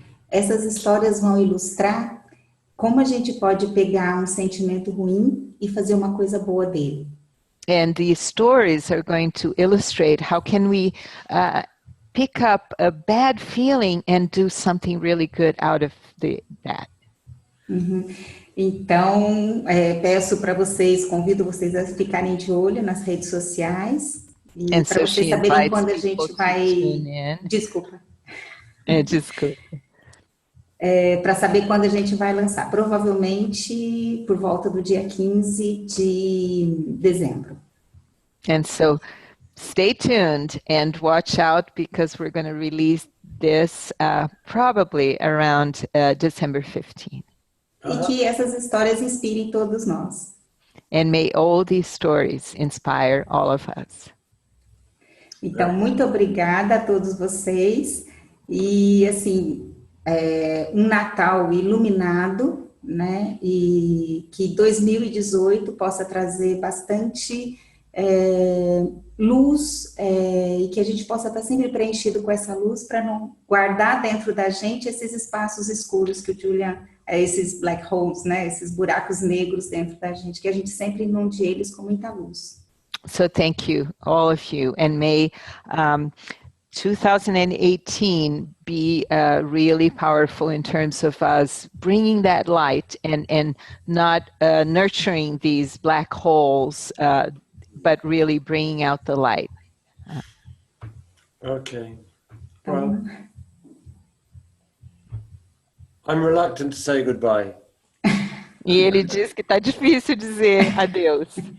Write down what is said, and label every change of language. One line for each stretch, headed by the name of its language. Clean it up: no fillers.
Portuguese: Essas histórias vão ilustrar como a gente pode pegar um sentimento ruim e fazer uma coisa boa dele.
English: And these stories are going to illustrate how can we pick up a bad feeling and do something really good out of that.
Portuguese: Então, peço para vocês, convido vocês a ficarem de olho nas redes sociais e para vocês saberem quando a gente vai... Desculpa. Desculpa. Para saber quando a gente vai lançar, provavelmente por volta do dia 15 de dezembro.
English: And so, stay tuned and watch out because we're going to release this probably around December 15th.
Portuguese: e que essas histórias inspirem todos nós.
English: And may all these stories inspire all of us.
Portuguese: Então, muito obrigada a todos vocês e, assim, um Natal iluminado, né, e que 2018 possa trazer bastante luz e que a gente possa estar sempre preenchido com essa luz para não guardar dentro da gente esses espaços escuros que o Julian, esses
English: black holes,
Portuguese: né, esses buracos negros dentro da gente, que a gente sempre inunde eles com muita luz.
English: So thank you, all of you, and may 2018 be really powerful in terms of us bringing that light and not nurturing these black holes, but really bringing out the light. Okay. Well, I'm reluctant to say goodbye.
Portuguese: E ele diz que tá difícil dizer adeus.